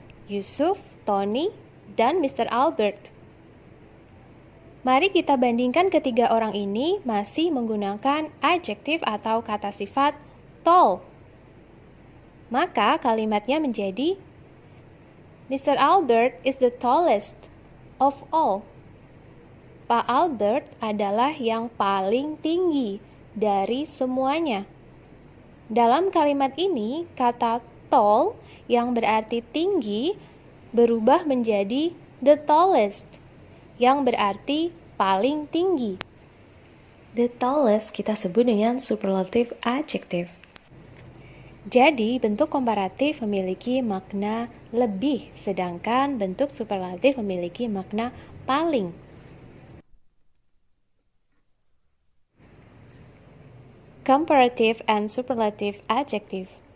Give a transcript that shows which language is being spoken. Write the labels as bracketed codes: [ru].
[id] Yusuf, Tony, dan Mr. Albert. Mari kita bandingkan ketiga orang ini masih menggunakan adjektif atau kata sifat tall. Maka kalimatnya menjadi Mr. [en] Albert is the tallest of all. [id] Pak Albert adalah yang paling tinggi dari semuanya. Dalam kalimat ini, kata tall yang berarti tinggi berubah menjadi the tallest yang berarti paling tinggi. The tallest kita sebut dengan superlative adjective. Jadi, bentuk komparatif memiliki makna lebih, sedangkan bentuk superlatif memiliki makna paling. [en] Comparative and superlative adjective.